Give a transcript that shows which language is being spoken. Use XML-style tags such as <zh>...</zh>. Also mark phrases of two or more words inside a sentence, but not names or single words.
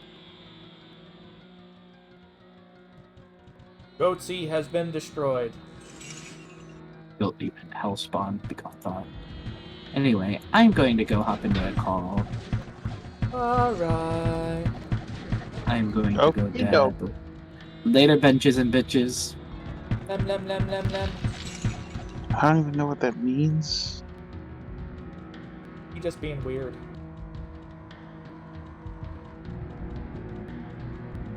<en>Goatsy has been destroyed. Built even Hellspawn, the Gothon. Anyway, I'm going to go hop into a call. Alright. I'm going to go Okey dead. doke. Later, benches and bitches. Lem, lem, lem, lem, lem. I don't even know what that means. You just being weird.</en>